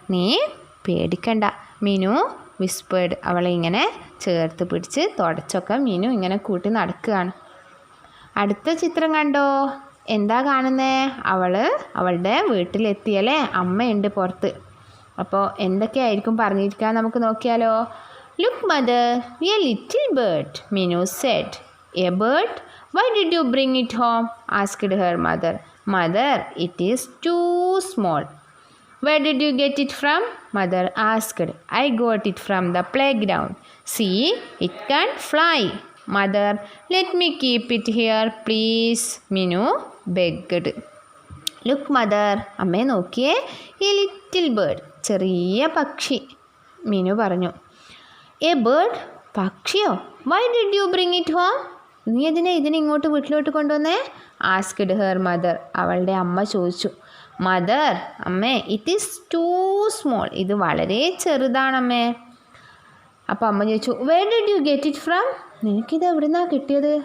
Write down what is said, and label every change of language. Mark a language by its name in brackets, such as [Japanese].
[Malayalam] നീ പേടിക്കണ്ട, [English] Minu whispered. [Malayalam] അവളെ ഇങ്ങനെ ചേർത്ത് പിടിച്ച് തുടച്ചൊക്കെ മിനു ഇങ്ങനെ കൂട്ടി നടക്കുകയാണ്. അടുത്ത ചിത്രം കണ്ടോ? എന്താ കാണുന്നേ? അവൾ അവളുടെ വീട്ടിലെത്തിയല്ലേ? അമ്മയുണ്ട് പുറത്ത്. അപ്പോൾ എന്തൊക്കെയായിരിക്കും പറഞ്ഞിരിക്കുക നമുക്ക് നോക്കിയാലോ? [English] Look, mother, a little bird, Minu said. A bird? Why did you bring it home? Asked her mother. Mother, it is too small. Where did you get it from? Mother asked. I got it from the playground. See, it can fly. Mother, let me keep it here, please. Minu begged. Look, mother. [Malayalam] അമ്മേ നോക്കിയേ. [English] A little bird. [Malayalam] ചെറിയ പക്ഷി. മീനു പറഞ്ഞു. [English] A bird? [Malayalam] പക്ഷിയോ? [English] Why did you bring it home? [Malayalam] നീ ഇതിനെ ഇങ്ങോട്ട് വീട്ടിലോട്ട് കൊണ്ടുവന്നേ? [English] Asked her mother. [Malayalam] അവളുടെ അമ്മ ചോദിച്ചു. [English] Mother, അമ്മേ, it is too small. [Malayalam] ഇത് വളരെ ചെറുതാണമ്മേ. അപ്പോൾ അമ്മ ചോദിച്ചു, [English] Where did you get it from? [Malayalam] നിനക്കിത് എവിടുന്നാ കിട്ടിയത്?